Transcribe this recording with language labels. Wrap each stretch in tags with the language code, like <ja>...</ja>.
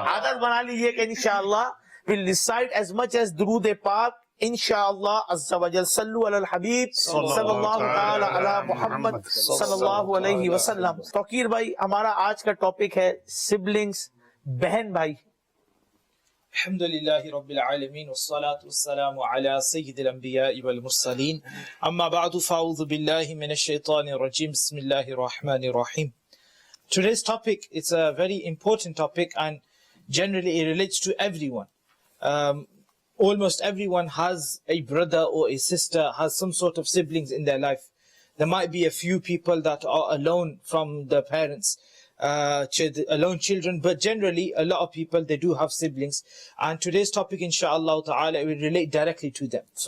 <ur>عادت بنا لیجیے کہ انشاءاللہ</ur> <en>we'll recite as much as</en> <ur>درود پاک انشاءاللہ عز و جل.</ur> <ar>صلو علی الحبیب صلی اللہ تعالی علی محمد صلی اللہ علیہ وسلم.</ar> <ur>توقیر بھائی, ہمارا آج کا ٹاپک ہے سبلنگز, بہن بھائی.</ur> <ar>الحمد لله رب العالمين والصلاة والسلام على سيد الأنبياء والمرسلين أما بعد فأعوذ بالله من الشيطان الرجيم بسم الله الرحمن الرحيم.</ar> <en>Today's topic is a very important topic and generally it relates to everyone. Almost everyone has a brother or a sister, has some sort of siblings in their life. There might be a few people that are alone from their parents, alone children, but generally a lot of people, they do have siblings, and today's topic inshallah ta'ala will relate directly to them.</en>